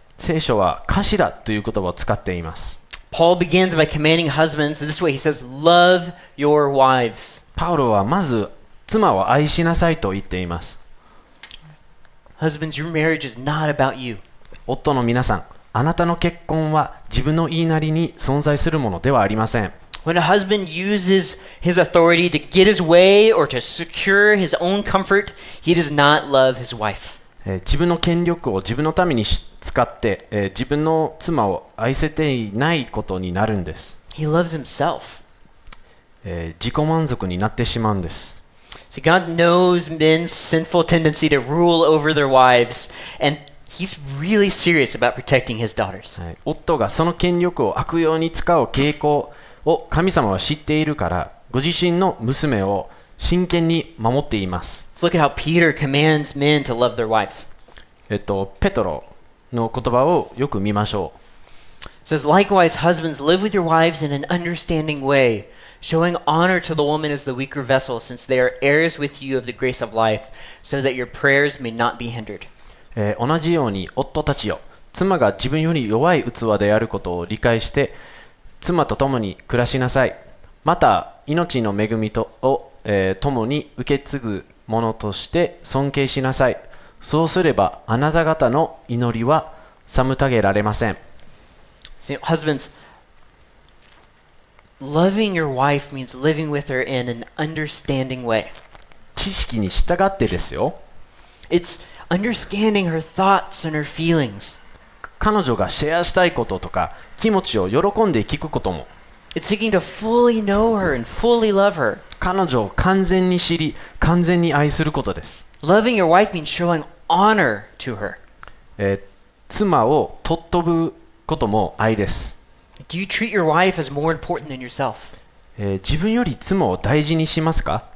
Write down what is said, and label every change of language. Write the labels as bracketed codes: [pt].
[ja] 聖書は頭という言葉を使っています。 [en] Paul begins by commanding husbands this way. He says, "Love your wives." [ja] パウロはまず妻を愛しなさいと言っています。 [en] Husbands, your marriage is not about you. [ja] 夫の皆さん、あなたの結婚は自分の言いなりに存在するものではありません。 [en] When a husband uses his authority to get his way or to secure his own comfort, he does not love his wife. [ja] 自分の権力を自分のために使って、自分の妻を愛せていないことになるんです。 [en] He loves himself. [ja] 自己満足になってしまうんです。 [en] So God knows men's sinful tendency to rule over their wives, and He's really serious about protecting his daughters. [ja] 夫がその権力を悪用に使う傾向を神様は知っているから、ご自身の娘を真剣に守っています。 [en] Let's look at how Peter commands men to love their wives. [ja] ペトロの言葉をよく見ましょう。 [en] It says, "Likewise, husbands, live with your wives in an understanding way, showing honor to the woman as the weaker vessel, since they are heirs with you of the grace of life, so that your prayers may not be hindered." [ja] 同じように夫たちよ、妻が自分より弱い器であることを理解して妻と共に暮らしなさい。また命の恵みを、共に受け継ぐものとして尊敬しなさい。そうすればあなた方の祈りは妨げられません。 [en] See, husbands, loving your wife means living with her in an understanding way. [ja] 知識に従ってですよ。 [en] It's understanding her thoughts and her feelings. [ja] 彼女がシェアしたいこととか気持ちを喜んで聞くことも。 [en] It's seeking to fully know her and fully love her. [ja] 彼女を完全に知り、完全に愛することです。 [en] Loving your wife means showing honor to her. [ja] 妻を尊ぶことも愛です。 [en] Do you treat your wife as more important than yourself? [ja] 自分より妻を大事にしますか？